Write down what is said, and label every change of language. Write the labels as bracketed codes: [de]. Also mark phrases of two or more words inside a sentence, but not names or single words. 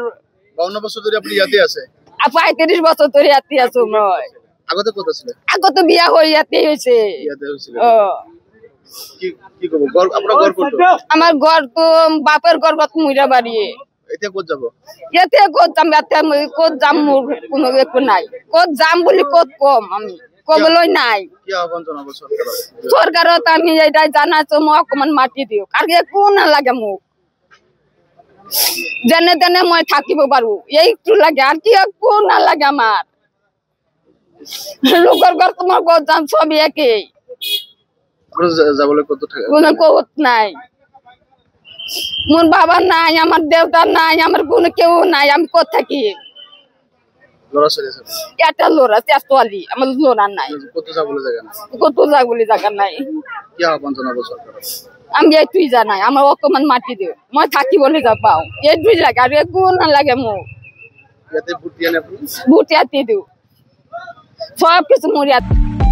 [bn] 52 বছর ধরে আপনি ইয়াতে আছে [as] 35 বছর ধরে ইয়াতে আছো মই [bn] আগতে কত ছিল [as] আগতে বিয়া হই ইয়াতে হইছে [bn] ইয়াতে হইছিল কি কব ঘর আপনার ঘর কত [as] আমার ঘর তো বাপের ঘর কত মুইরা বাড়ি [bn] এটা কত যাব [as] এতে কত যাম এতে কত যাম মোর কোনো একটু নাই কত যাম বলি কত কম আমি কবলই নাই [bn] কি আহ্বান জানাবো [as] সরকারত আমি এইটা জানাছো মোক অকমান মাটি দিও আর একো না লাগে মোক যেনে তেনে মই থাকিব পারো এইটু লাগে আর কি একো না লাগে আমার লোকের ঘর তোমার কত যাম সব একই [bn] যাবলে কত টাকা [as] কোনো কত নাই মোর বাবা নাই আমার দেউতা নাই আমার কোনো কেউ নাই আমি কত থাকি [bn] লড়া চলে আছে [as] এটা লড়া চেষ্টালি আমার লড়া নাই [bn] কত যাবলে জায়গা না [as] কত যাবলে জায়গা নাই [bn] কি আহ্বান জানাবো সরকার [as] আমি এইটুই জানাই আমার অকমান মাটি দিও মই থাকি বলে যা পাও এইটুই লাগে আর একো না লাগে মোক [bn] ইয়াতে ভোট দিয়ে না আপনি [as] ভোট ইয়াতে দিও সব কিছু মোর ইয়াতে